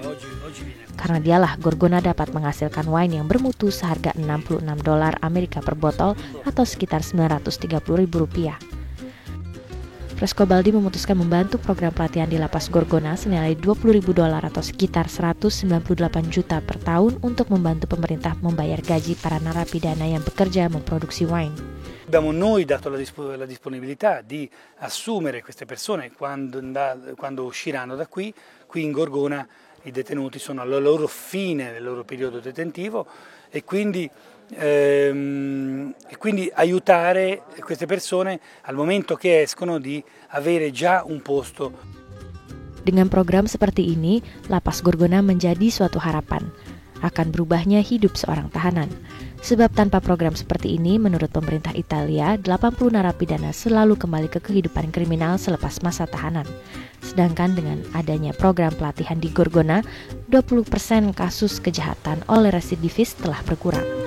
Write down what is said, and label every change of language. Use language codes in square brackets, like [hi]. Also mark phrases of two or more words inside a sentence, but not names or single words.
[id] Karena dialah Gorgona dapat menghasilkan wine yang bermutu seharga $66 Amerika per botol atau sekitar 930.000 rupiah. Frescobaldi memutuskan membantu program pelatihan di lapas Gorgona senilai $20.000 atau sekitar 198 juta per tahun untuk membantu pemerintah membayar gaji para narapidana yang bekerja memproduksi wine. [it] Abbiamo noi dato la disponibilità di assumere queste persone quando usciranno da qui in Gorgona i detenuti sono alla loro fine del loro periodo detentivo e quindi aiutare queste persone al momento che escono di avere già un posto. [id] Dengan program seperti ini, lapas Gorgona menjadi suatu harapan akan berubahnya hidup seorang tahanan. Sebab tanpa program seperti ini, menurut pemerintah Italia, 80 narapidana selalu kembali ke kehidupan kriminal selepas masa tahanan. Sedangkan dengan adanya program pelatihan di Gorgona, 20% kasus kejahatan oleh residivis telah berkurang.